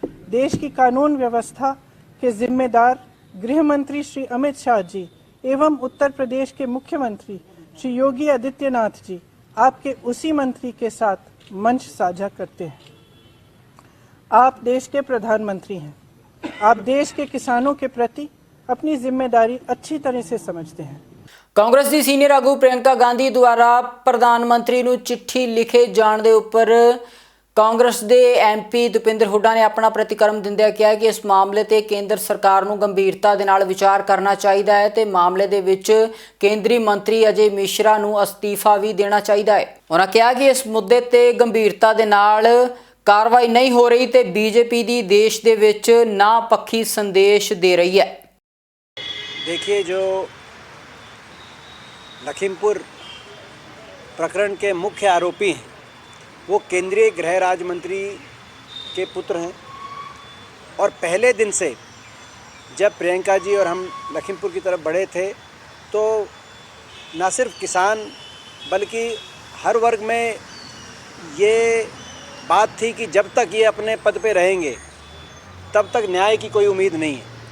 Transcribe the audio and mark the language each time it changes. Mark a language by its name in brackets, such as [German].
[Hindi] देश की कानून व्यवस्था के जिम्मेदार गृह मंत्री श्री अमित शाह जी एवं उत्तर प्रदेश के मुख्यमंत्री श्री योगी आदित्यनाथ जी आपके उसी मंत्री के साथ मंच साझा करते हैं। आप देश के प्रधानमंत्री हैं। आप देश के किसानों के प्रति अपनी जिम्मेदारी अच्छी तरह से समझते हैं। [Punjabi] ਕਾਂਗਰਸ ਦੀ ਸੀਨੀਅਰ ਆਗੂ ਪ੍ਰਿਯੰਕਾ ਗਾਂਧੀ ਦੁਆਰਾ ਪ੍ਰਧਾਨ ਮੰਤਰੀ ਨੂੰ ਚਿੱਠੀ ਲਿਖੇ ਜਾਣ ਦੇ ਉੱਪਰ ਕਾਂਗਰਸ ਦੇ ਐਮਪੀ ਦੁਪਿੰਦਰ ਹੁੱਡਾ ਨੇ ਆਪਣਾ ਪ੍ਰਤੀਕਰਮ ਦਿੰਦਿਆਂ ਕਿਹਾ ਕਿ ਇਸ ਮਾਮਲੇ ਤੇ ਕੇਂਦਰ ਸਰਕਾਰ ਨੂੰ ਗੰਭੀਰਤਾ ਦੇ ਨਾਲ ਵਿਚਾਰ ਕਰਨਾ ਚਾਹੀਦਾ ਹੈ ਤੇ ਮਾਮਲੇ ਦੇ ਵਿੱਚ ਕੇਂਦਰੀ ਮੰਤਰੀ ਅਜੇ ਮਿਸ਼ਰਾ ਨੂੰ ਅਸਤੀਫਾ ਵੀ ਦੇਣਾ ਚਾਹੀਦਾ ਹੈ। ਉਹਨਾਂ ਕਿਹਾ ਕਿ ਇਸ ਮੁੱਦੇ ਤੇ ਗੰਭੀਰਤਾ ਦੇ ਨਾਲ ਕਾਰਵਾਈ ਨਹੀਂ ਹੋ ਰਹੀ ਤੇ ਬੀਜੇਪੀ ਦੀ ਦੇਸ਼ ਦੇ ਵਿੱਚ ਨਾ ਪੱਖੀ ਸੰਦੇਸ਼ ਦੇ ਰਹੀ ਹੈ। [Hindi] देखिए, जो लखीमपुर प्रकरण के मुख्य आरोपी हैं वो केंद्रीय गृह राज्य मंत्री के पुत्र हैं और पहले दिन से जब प्रियंका जी और हम लखीमपुर की तरफ बढ़े थे तो न सिर्फ किसान बल्कि हर वर्ग में ये बात थी कि जब तक ये अपने पद पे रहेंगे तब तक न्याय की कोई उम्मीद नहीं है।